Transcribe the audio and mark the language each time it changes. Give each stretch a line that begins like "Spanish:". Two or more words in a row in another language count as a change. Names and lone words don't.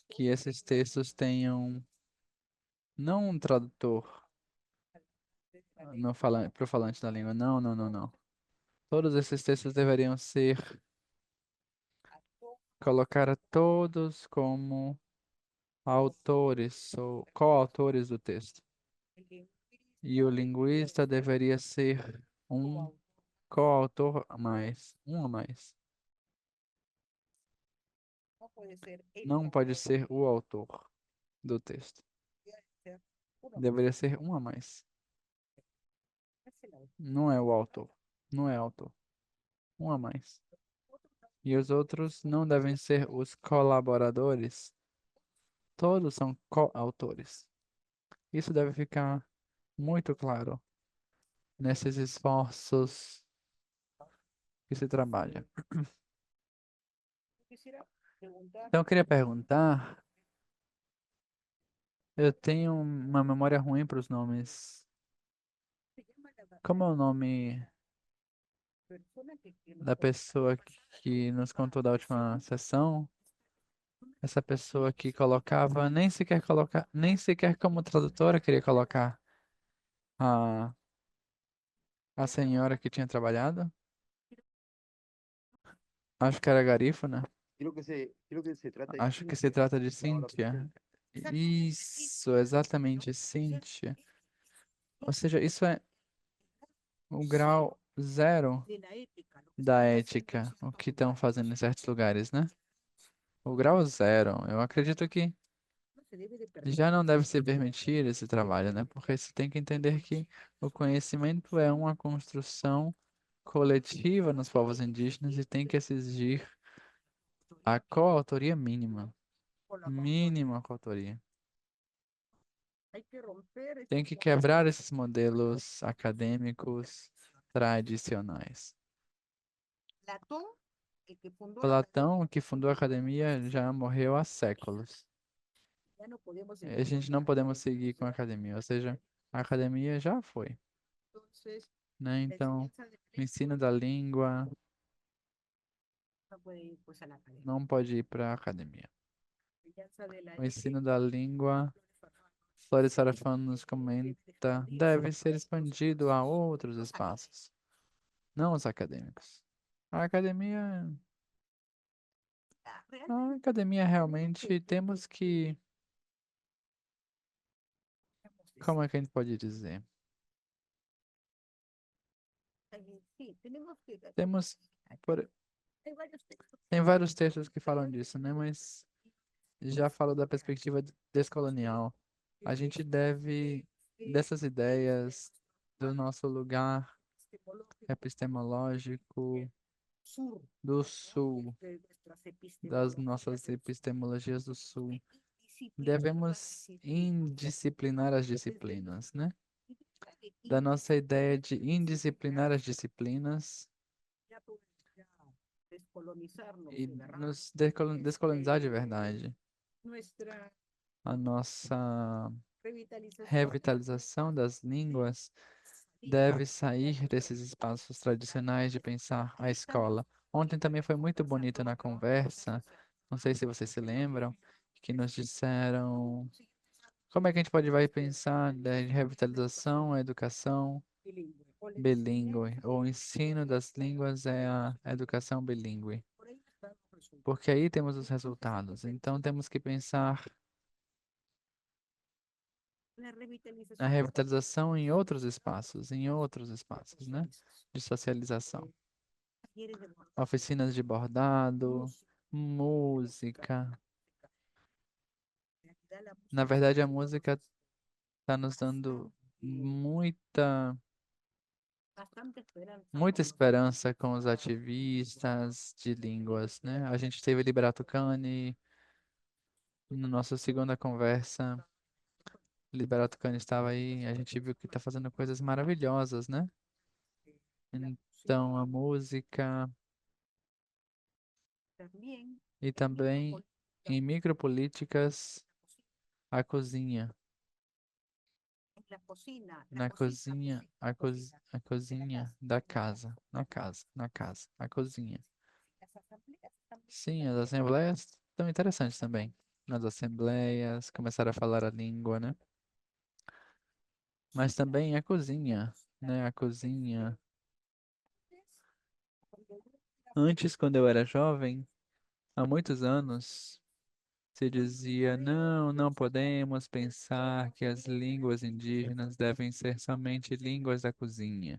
Portuguese: que esses textos tenham não um tradutor no para o falante da língua. Não, não, não, não. Todos esses textos deveriam ser colocar a todos como autores ou coautores do texto.
Spanish: el lingüista
Portuguese: E o linguista deveria ser um coautor a mais, um a mais.
Spanish: no puede ser el
Portuguese: Não pode ser o autor do texto.
Spanish: ser uno
Portuguese: Deveria ser um a mais.
Spanish: es el autor.
Portuguese: Não é o autor. Não é autor. Um a mais. E os outros não devem ser os colaboradores. Todos são coautores. Isso deve ficar muito claro nesses esforços que se trabalha.
Spanish: Quisiera preguntar,
Portuguese: Então, eu queria perguntar, eu tenho uma memória ruim para os nomes.
Spanish: se llama la
Portuguese: Como é o nome
Spanish: persona que nos
Portuguese: da pessoa que nos contou da última sessão? Essa pessoa que colocava, nem sequer como tradutora queria colocar a, a senhora que tinha trabalhado. Acho que era garífuna.
Spanish: Creo que se trata de
Portuguese: Acho que se
Spanish: Cintia,
Portuguese: trata de
Spanish: la ahora
Portuguese: Cíntia.
Spanish: presente.
Portuguese: Isso, exatamente, Cíntia. Ou seja, isso é o grau zero
Spanish: de la ética, lo que
Portuguese: da
Spanish: están
Portuguese: ética,
Spanish: haciendo
Portuguese: o que estão fazendo em certos lugares, né? O grau zero. Eu acredito que
Spanish: no se debe de permitir.
Portuguese: já não deve se permitir esse trabalho, né? Porque você tem que entender que o conhecimento é uma construção coletiva nos povos indígenas e tem que exigir a coautoria mínima.
Spanish: Con la
Portuguese: Mínima coautoria.
Spanish: hay que romper
Portuguese: Tem que quebrar esses modelos acadêmicos tradicionais.
Spanish: Platón, el que fundó la
Portuguese: Platão, que fundou a academia, já morreu há séculos.
Spanish: ya no podemos
Portuguese: A gente não podemos seguir com a academia, ou seja, a academia já foi,
Spanish: entonces
Portuguese: né?
Spanish: la
Portuguese: Então,
Spanish: enseñanza de
Portuguese: o ensino da língua
Spanish: no puede ir pues a la academia.
Portuguese: não pode ir para a academia.
Spanish: La enseñanza de la
Portuguese: O ensino da língua, Flores Sarafan nos comenta, deve ser expandido a outros espaços, não os acadêmicos. A academia, realmente temos que, como é que a gente pode dizer?
Spanish: Sí, tenemos que
Portuguese: Temos, por-
Spanish: hay varios textos
Portuguese: tem vários textos que falam disso, né? Mas já falo da perspectiva descolonial. A gente deve, dessas ideias, do nosso lugar epistemológico
Spanish: sur
Portuguese: do Sul,
Spanish: de nuestras
Portuguese: das
Spanish: epistemologías
Portuguese: nossas epistemologias do Sul,
Spanish: disciplinas,
Portuguese: devemos indisciplinar as disciplinas, né?
Spanish: de
Portuguese: Da nossa ideia de indisciplinar as disciplinas
Spanish: ya poder ya descolonizarnos
Portuguese: e
Spanish: de verdad.
Portuguese: nos descolonizar de verdade.
Spanish: Nuestra
Portuguese: A nossa
Spanish: revitalización
Portuguese: revitalização das línguas deve sair desses espaços tradicionais de pensar a escola. Ontem também foi muito bonito na conversa, não sei se vocês se lembram, que nos disseram como é que a gente vai pensar da revitalização, a educação
Spanish: bilingüe. O la
Portuguese: bilíngue. O ensino das línguas é a educação bilíngue, por ahí están los resultados. porque aí temos os resultados. Então temos que pensar
Spanish: La
Portuguese: na
Spanish: revitalización
Portuguese: revitalização em outros espaços, né? De socialização.
Spanish: talleres de bordado,
Portuguese: Oficinas de bordado, música.
Spanish: en realidad la Na música
Portuguese: verdade, a música está nos dando
Spanish: bastante esperanza
Portuguese: muita
Spanish: con los
Portuguese: esperança com os ativistas de línguas, né? A gente teve Liberato Cani na nossa segunda conversa. Liberato Cani estava aí, a gente viu que está fazendo coisas maravilhosas, né? Então, a música
Spanish: también
Portuguese: e também em micropolíticas, a cozinha.
Spanish: la cocina,
Portuguese: Na cozinha, a cozinha da casa, a cozinha.
Spanish: las asambleas también.
Portuguese: Sim, as assembleias estão interessantes também. Nas assembleias, começaram a falar a língua, né? Mas também a cozinha, né? A cozinha. Antes, quando eu era jovem, há muitos anos, se dizia, não, não podemos pensar que as línguas indígenas devem ser somente línguas da cozinha.